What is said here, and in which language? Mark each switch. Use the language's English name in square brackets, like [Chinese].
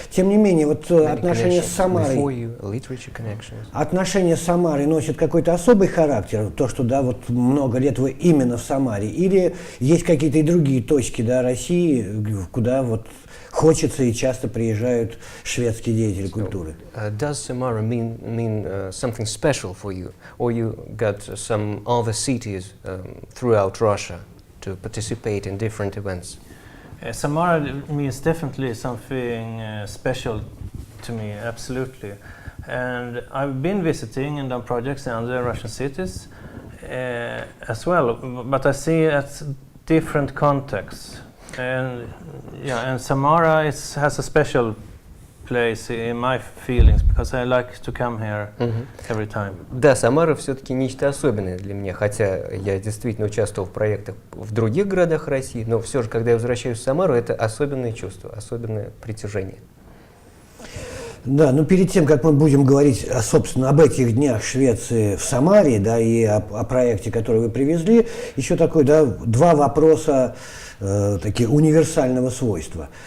[Russian] Тем не менее, вот отношения с Самарой, отношения с Самарой носят какой-то особый характер, то, что, да, вот много лет вы именно в Самаре, или есть какие-то и другие точки, да, России, куда вот хочется и часто приезжают шведские деятели культуры. [English] Does Samara mean something special for you, or you got some other cities throughout Russia to participate in different events? Samara means definitely something special to me, absolutely. And I've been visiting and done projects in other Russian cities as well, but I see it at different contexts. And yeah, and Samara has a special place in my feelings because I like to come here every time. [Russian] Да, Самара все-таки нечто особенное для меня, хотя я действительно участвовал в проектах в других городах России, но все же, когда я возвращаюсь в Самару, это особенное чувство, особенное притяжение. Да, но перед тем, как мы будем говорить, собственно, об этих днях Швеции в Самаре, да, и о проекте, который вы привезли, еще такой, да, 2 вопроса такие универсального свойства.